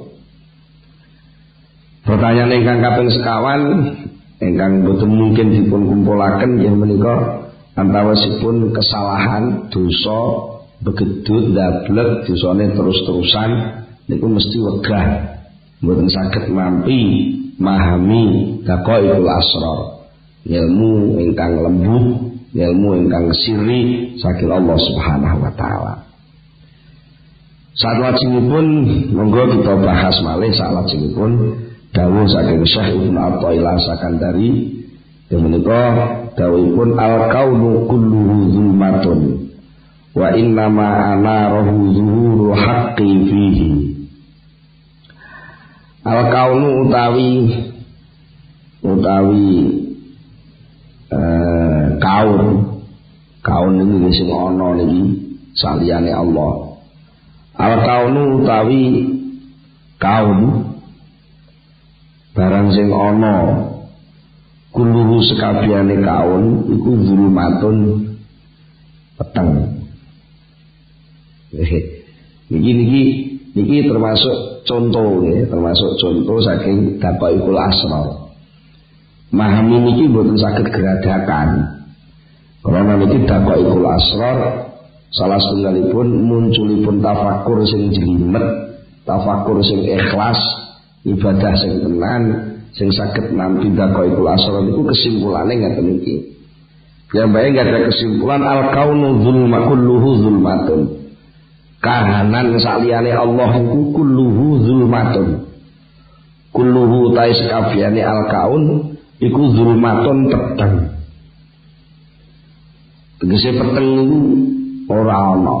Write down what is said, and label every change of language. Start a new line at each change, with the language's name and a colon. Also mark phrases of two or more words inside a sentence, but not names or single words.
Javanese: Pertanyaan ingkang kaping sekawan ingkang mboten mungkin dipun kumpulaken yen menika antawisipun kesalahan, dosa, begedut, ndablek, dosane terus-terusan niku mesti wegah, mboten saged nampi mahami
Arabic: دقائق الأسرار,
Javanese: ilmu ingkang lembut, ilmu ingkang sirri saking Allah
Arabic: سبحانه وتعالى.
Javanese: Salajengipun monggo kita bahas malih salajengipun dawuh saking Syekh Ibnu Athaillah Sakandari menika dawuhipun
Arabic: الكون كله ظلمة وإنما أناره ظهور الحق فيه.
Javanese: Al-kaunu utawi kaun ini sing ana niki saliyane Allah. Al-kaunu utawi kaun barang sing ana kulluhu sekabehane kaun iku zulmatun peteng. Niki termasuk contoh ya, termasuk contoh saking
Arabic: دقائق الأسرار.
Javanese: Mahami niki mboten saged geradakan. Karena niki
Arabic: دقائق الأسرار
Javanese: salah setunggalipun munculipun tafakur sing jelimet, tafakur sing ikhlas, ibadah sing tenan, sing saged nampi
Arabic: دقائق الأسرار
Javanese: niku kesimpulane ngaten iki. Piyambake ada kesimpulan
Arabic: الكون ظلمة كله ظلمة.
Javanese: Kahanan saliyane Allah iku
Arabic: كله ظلمة.
Javanese: Kulluhu ta sakabehane al-kaun iku zulmatun peteng. Tegese peteng niku ora ana.